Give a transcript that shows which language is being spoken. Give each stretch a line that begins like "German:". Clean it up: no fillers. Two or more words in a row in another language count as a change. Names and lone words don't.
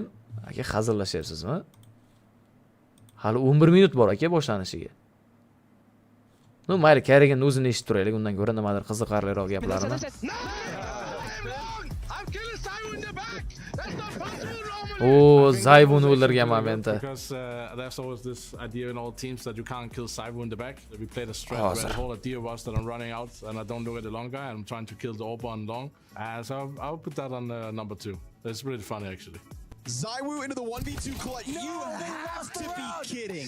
Uzbek: Aka, hazillashyapsizmi? Hali 11 minut bor aka boshlanishiga. Nu, mayli, kerakini o'zini eshitib turaylik, undan ko'ra nimadir qiziqarliroq gaplarni. Oh, Zayvuni o'ldirgan momenti.
English: Because there's always this idea in all teams that you can't kill Zayvu in the back. We played a strat where the whole idea was that I'm running out and I don't do it the long guy. I'm trying to kill the AWP on long. So I'll put that on number 2. It's really funny actually. Zaywu into the 1v2 collect. No, you have to be kidding.